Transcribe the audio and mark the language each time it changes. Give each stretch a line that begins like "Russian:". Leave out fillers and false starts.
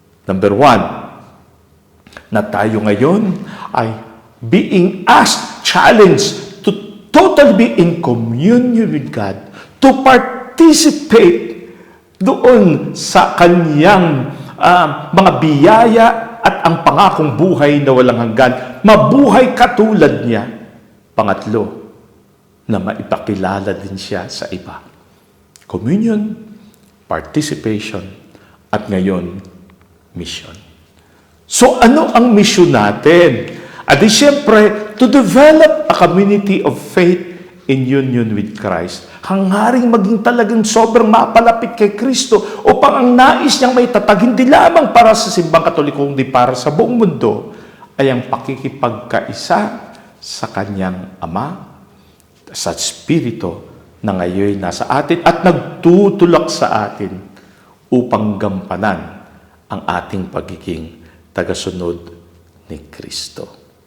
Filipino: Number 1, na tayo ngayon ay
English: being asked, challenged to totally be in communion with God, to participate
Filipino: doon sa kanyang mga biyaya at ang pangakong buhay na walang hanggan. Mabuhay katulad niya. Pangatlo, na maipakilala din siya sa iba. Communion, participation, at ngayon, mission.
English: So
Filipino: ano ang mission natin? At di siyempre,
English: to develop a community of faith in union with Christ.
Filipino: Hangaring maging talagang sobrang mapalapit kay Kristo upang ang nais niyang may tatag, hindi lamang para sa simbang Katoliko, kundi para sa buong mundo, ay ang pakikipagkaisa sa kanyang Ama, sa Espiritu na ngayon nasa atin at nagtutulak sa atin upang gampanan ang ating pagiging tagasunod ni Kristo.